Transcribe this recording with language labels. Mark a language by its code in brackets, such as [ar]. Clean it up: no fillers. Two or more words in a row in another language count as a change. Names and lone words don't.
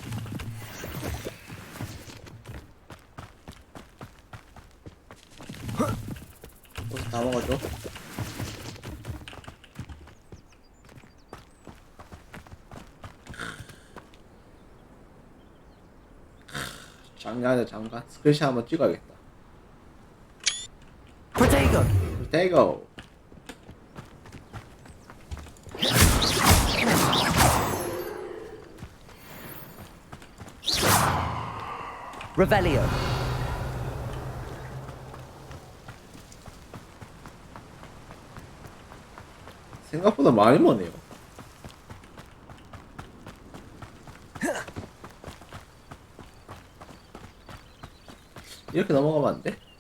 [ko] 버섯 다 먹어줘. 장관이다 장관. 스크린샷 한번 찍어야겠다. Protego. Protego. Revelio. 생각보다 많이 머네요. 이렇게 넘어가면 안 돼?